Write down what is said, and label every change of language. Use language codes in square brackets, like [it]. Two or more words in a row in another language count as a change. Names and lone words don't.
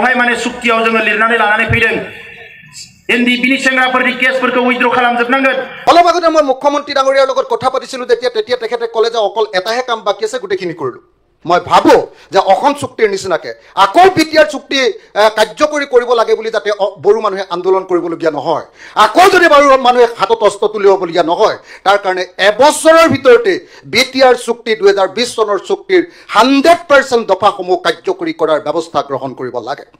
[brx] बेवहाय माने सुक्तियाव जोङो लिरनानै लानानै फैदों एनडि बिनि सेंग्राफोरनि केसफोरखौ उइथड्र खालामजोबनांगोन [as] অলপ আগতে মই মুখ্যমন্ত্ৰী ডাঙৰীয়াৰ লগত কথা পাতিছিলো তেতিয়া তেখেতে ক'লে যে অকল এটাহে কাম বাকী আছে গোটেইখিনি কৰিলো মই ভাবো যে অসম চুক্তিৰ নিচিনাকে আকৌ বিটিআৰ চুক্তি কাৰ্যকৰী কৰিব লাগে বুলি যাতে বড়ো মানুহে আন্দোলন কৰিবলগীয়া নহয় আকৌ যদি বড়ো মানুহে হাতত অস্ত্ৰ তুলিবলগীয়া নহয় তাৰ কাৰণে এবছৰৰ ভিতৰতে বিটিআৰ চুক্তি 2020 চনৰ চুক্তিৰ 100% দফাসমূহ কাৰ্যকৰী কৰাৰ ব্যৱস্থা গ্ৰহণ কৰিব লাগে